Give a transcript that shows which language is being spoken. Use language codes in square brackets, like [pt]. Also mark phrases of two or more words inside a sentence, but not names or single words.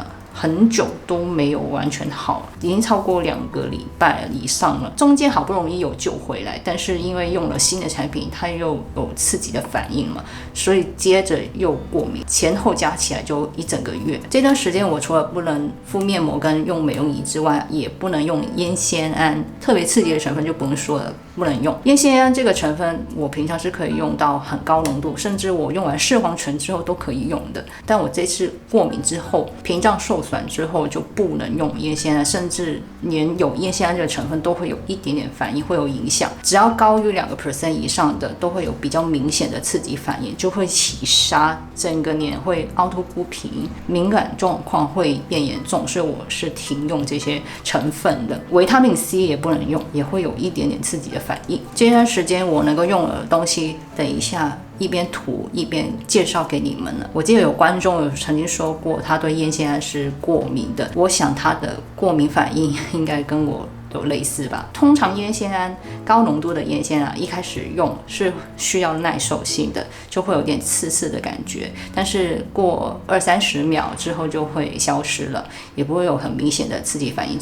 [zh] 很久都沒有完全好，已經超過2個禮拜以上了。中間好不容易有救回來，但是因為用了新的產品，它又有刺激的反應嘛，所以接着又過敏，前後加起來就1整個月。這段時間我除了不能敷面膜跟用美容儀之外，也不能用煙酰胺，特別刺激的成分就不用說了，不能用。煙酰胺這個成分，我平常是可以用到很高濃度，甚至我用完視黄醇之後都可以用的。但我這次過敏之後，屏障受損之後就不能用煙酰胺，甚至連有煙酰胺這個成分都會有一點點反應，會有影響。只要高於2% 以上的，都會有比較明顯的刺激反應，就會起沙，整個臉會凹凸不平，敏感狀況會變嚴重。所以我是停用這些成分的。維他命 C 也不能用，也會有一點點刺激的反應。這段時間我能夠用的東西，等一下一邊塗一邊介紹給你們了。我記得有觀眾有曾經說過，他對烟酰胺是過敏的。我想他的過敏反應應該跟我有類似吧。通常烟酰胺高濃度的烟酰胺一開始用是需要耐受性的，就會有點刺刺的感覺，但是過20-30秒之後就會消失了，也不會有很明显的刺激反應。